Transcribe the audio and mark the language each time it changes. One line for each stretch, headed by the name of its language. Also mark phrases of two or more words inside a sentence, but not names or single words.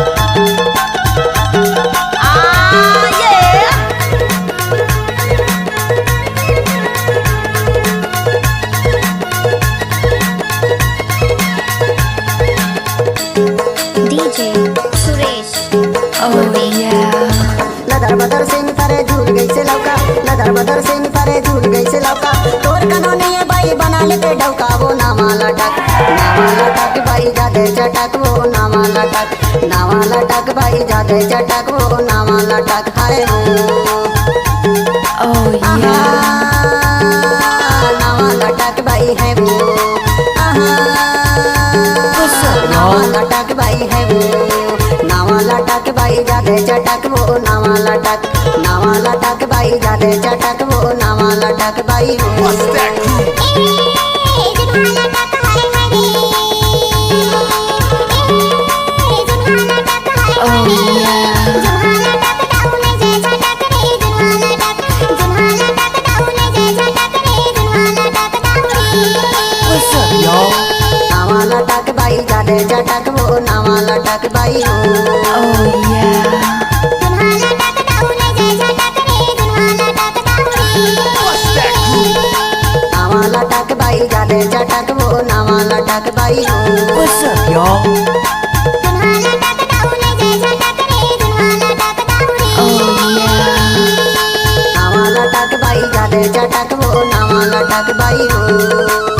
English: DJ Suresh. Oh yeah.
Chhattisgarhi: लदर बदर से परे झूल गई से लौका लदर बदर से परे झूल गई से लौका तोर कनोने ये बाई बना लेते डौका वो नावा लटक बाई जादे चटक वो नावा लटक बाई जादे चटक वो नावा लटक हाय हो Oh आहा
English: yeah.
Chhattisgarhi: नावा लटक बाई है वो आहा
English: What's up,
Chhattisgarhi: नावा
English: y'all?
Chhattisgarhi: लटक बाई है वो नावा लटक बाई जादे चटक वो नावा लटक बाई जादे चटक वो नावा लटक बाई हो
English: What's that groove? Oh yeah. What's up, y'all?
Chhattisgarhi: नावा लटक बाई जादे चटक वो नावा लटक बाई हो
English: Oh yeah. What's that groove?
Chhattisgarhi: नावा लटक बाई जादे चटक वो नावा लटक बाई हो
English: What's up, y'all? Oh yeah.
Chhattisgarhi: नावा लटक बाई जादे चटक वो नावा लटक बाई हो